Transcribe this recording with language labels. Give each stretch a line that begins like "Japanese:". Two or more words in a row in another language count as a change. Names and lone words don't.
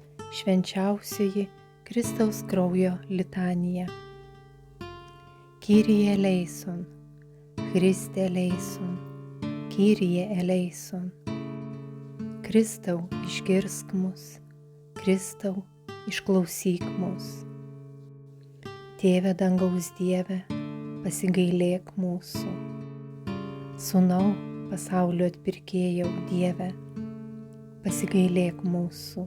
Lithuanian: Švenčiausioji Kristaus kraujo litanija.
Greek: Κύριε ἐλέησον, Χριστὲ ἐλέησον, Κύριε ἐλέησον.
Lithuanian: Kristau, išgirsk mus, Kristau, išklausyk mus. Tėve dangaus Dieve, pasigailėk mūsų. Sūnau, pasaulio atpirkėjau Dieve, pasigailėk mūsų.